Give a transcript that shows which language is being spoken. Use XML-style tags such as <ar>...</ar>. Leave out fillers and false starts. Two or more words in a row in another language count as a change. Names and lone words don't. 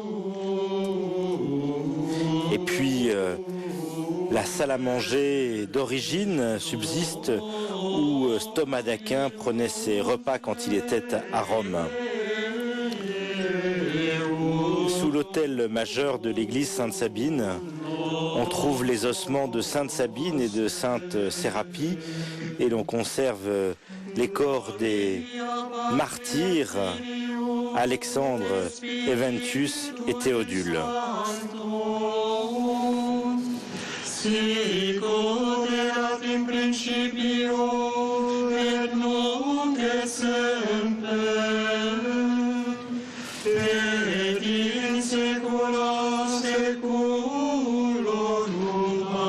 <fr>Et puis, la salle à manger d'origine subsiste où Thomas d'Aquin prenait ses repas quand il était à Rome. l'autel majeur de l'église Sainte-Sabine. On trouve les ossements de Sainte Sabine et de Sainte Sérapie et l'on conserve les corps des martyrs Alexandre, Eventus et Théodule.</fr> <la>Sic ut erat in principio et nunc et semper et in saecula saeculorum.</la>